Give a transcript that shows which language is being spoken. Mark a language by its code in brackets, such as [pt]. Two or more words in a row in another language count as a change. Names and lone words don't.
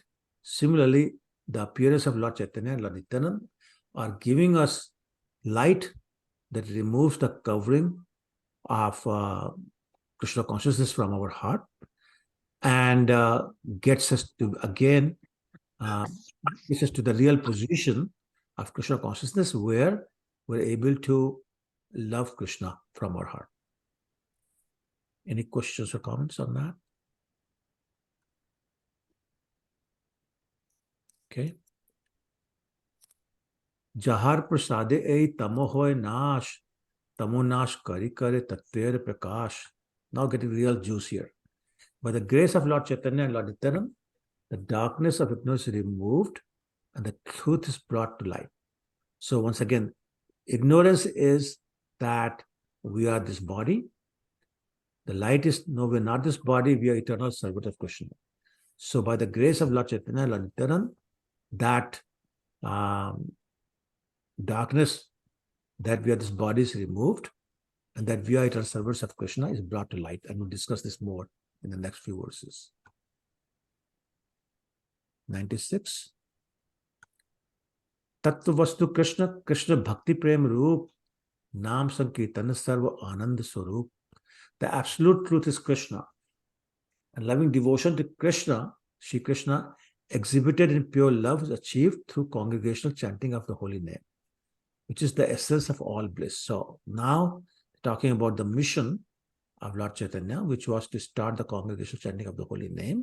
[en] Similarly, the appearance of Lord Chaitanya and Lord Nityananda are giving us light that removes the covering of Krishna consciousness from our heart and gets us to, again, gets us to the real position of Krishna consciousness where we're able to love Krishna from our heart. Any questions or comments on that? Okay. [bn] যাঁহার প্রসাদে এই তমো হয় নাশ, তমো নাশ করি করে তত্ত্বের প্রকাশ. [en] Now getting real juice here. By the grace of Lord Chaitanya and Lord Nityananda, the darkness of ignorance is removed and the truth is brought to light. So once again, ignorance is that we are this body. The light is, no, we're not this body, we are eternal servant of Krishna. So by the grace of Lord Chaitanya and Lord Nityananda, that darkness, that we are this body is removed, and that we are eternal servants of Krishna is brought to light. And we'll discuss this more in the next few verses. 96. [bn] তত্ত্ব বস্তু কৃষ্ণ, কৃষ্ণভক্তি প্রেমরূপ, নাম সংকীর্তন সর্ব আনন্দ স্বরূপ. [en] The absolute truth is Krishna. And loving devotion to Krishna, Shri Krishna, exhibited in pure love, is achieved through congregational chanting of the holy name, which is the essence of all bliss. So now, talking about the mission of Lord Chaitanya, which was to start the congregational chanting of the holy name.